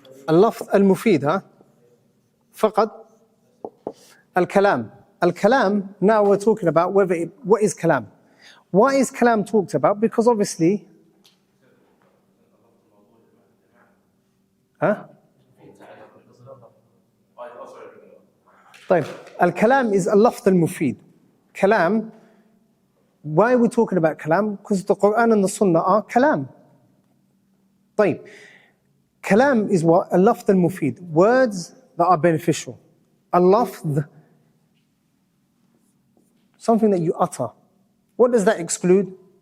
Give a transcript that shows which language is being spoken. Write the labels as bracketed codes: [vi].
[ar] اللفظ المفيد ها فقط الكلام. [en] الكلام, now we're talking about what is kalam. Why is kalam talked about? Because obviously [ar] طيب الكلام is اللفظ المفيد. [en] Kalam, why are we talking about kalam? Because the Quran and the Sunnah are kalam. طيب kalam is what? اللفظ المفيد, words that are beneficial. اللفظ, something that you utter. What does that exclude?